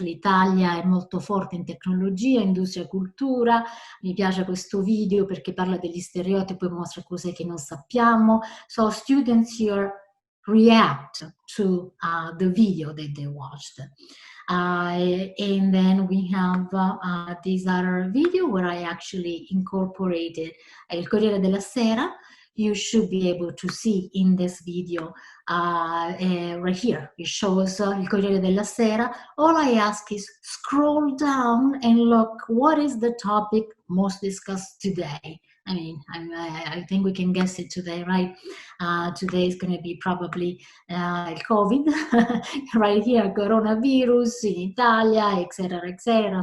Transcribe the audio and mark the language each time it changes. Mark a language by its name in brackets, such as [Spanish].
[Italian] L'Italia è molto forte in tecnologia, industria, cultura. Mi piace questo video perché parla degli stereotipi e mostra cose che non sappiamo. [English] So students here react to the video that they watched. And then we have this other video where I actually incorporated il Corriere della Sera. You should be able to see in this video right here. It shows il Corriere della Sera. All I ask is scroll down and look, what is the topic most discussed today? I mean, I think we can guess it today, right? Today is going to be probably COVID, right here, coronavirus in Italia, etc., etc.